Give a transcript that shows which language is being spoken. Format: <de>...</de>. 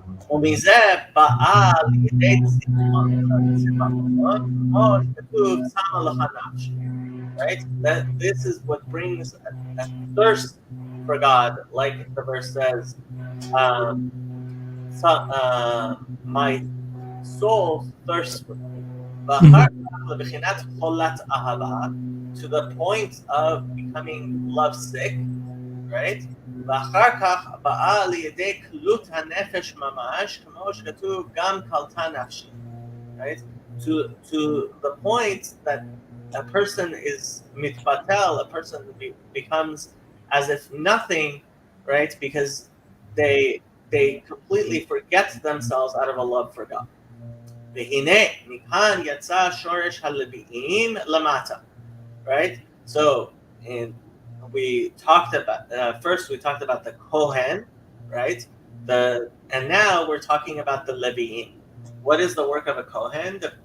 <he>ומזה באה לידי צמאון, כמו שכתוב שמה לך נפשי, right?</he> <en>That this is what brings a thirst for God, like the verse says, my soul thirsts for thee.</en> <he>ואחר כך לבחינת חולת אהבה,</he> <en>to the point of becoming lovesick, right?</en> <he>ואחר כך באה לידי קלות הנפש ממש, כמו שכתוב גם קלטה נפשי, right?</he> <en>To the point that a person is mitpatel, a person becomes as if nothing, right? Because they completely forget themselves out of a love for God.</en> <he>והנה מכאן יצא שורש הלוויים למטה, right?</he> <en>So we talked about first we talked about the Kohen, right? And now we're talking about the Levi'im. What is the work of a Kohen?</en>